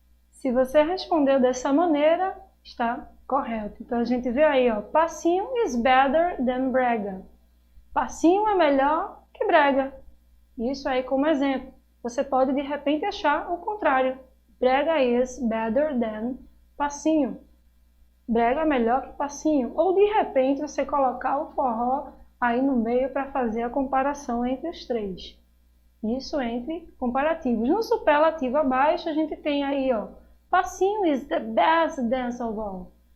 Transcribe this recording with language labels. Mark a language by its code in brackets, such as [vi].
[pt] Se você respondeu dessa maneira, está correto. Então a gente vê aí, ó, [en] passinho is better than brega. [pt] Passinho é melhor que brega. Isso aí como exemplo. Você pode de repente achar o contrário. [en] Brega is better than passinho. [pt] Brega é melhor que passinho. Ou de repente você colocar o forró aí no meio para fazer a comparação entre os três. Isso entre comparativos. No superlativo abaixo a gente tem aí, ó, [en] passinho is the best dance of all.